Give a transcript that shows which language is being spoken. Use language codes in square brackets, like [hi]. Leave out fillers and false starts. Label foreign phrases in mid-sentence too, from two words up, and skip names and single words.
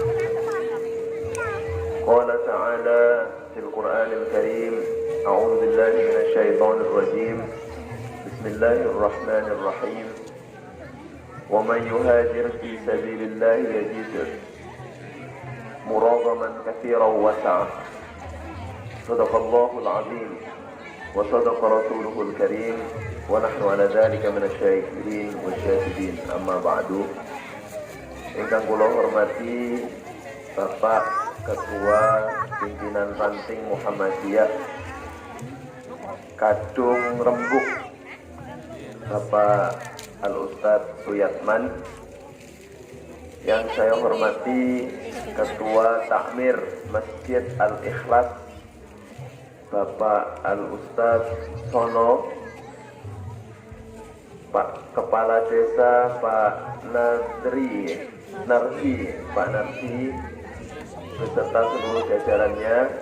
[ar] قال تعالى في القرآن الكريم أعوذ بالله من الشيطان الرجيم بسم الله الرحمن الرحيم ومن يهاجر في سبيل الله يجد مراغما كثيرا وسعا صدق الله العظيم وصدق رسوله الكريم ونحن على ذلك من الشاكرين والشاهدين أما بعد. [jv] Ingkang kula hormati [id] Bapak Ketua Pimpinan Ranting Muhammadiyah Kadung Rembuk Bapak Al-Ustadz Suyatman, yang saya hormati Ketua Takmir Masjid Al-Ikhlas Bapak Al-Ustadz Sono, Pak Kepala Desa Pak Narsi, beserta seluruh jajarannya,